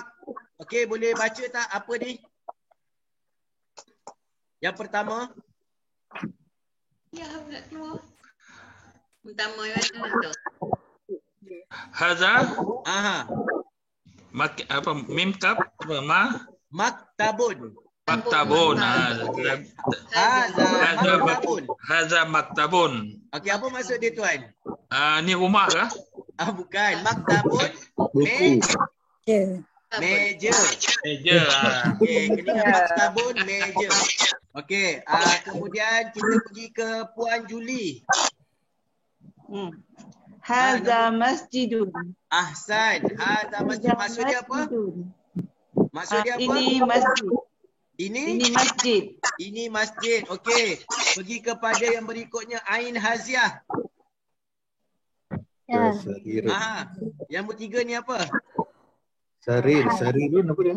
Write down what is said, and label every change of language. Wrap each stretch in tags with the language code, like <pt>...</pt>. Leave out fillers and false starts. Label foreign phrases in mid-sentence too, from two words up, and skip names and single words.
<ms>Okey, boleh baca tak apa ni? Yang pertama. Ya, nak keluar. Pertama yang tu. Hadza. Apa mim tab ma? Maktabun.</ms> <ar>مكتبٌ. هذا مكتبٌ.</ar> <ms>Okey, apa maksud dia tuan? Ni rumah ke? Bukan, maktabun. Meja. Okey, kena maktabun meja. Okey, kemudian kita pergi ke Puan Juli.</ms> <ar>هذا مسجدٌ. أحسن. هذا مسجد.</ar> <ms>Maksud dia apa? Maksud dia apa? Ini masjid. Ini masjid. Ini masjid. Okey. Pergi kepada yang berikutnya, Ain Haziah. Ya. Yang bertiga ni apa? Sarirun apa dia?</ms>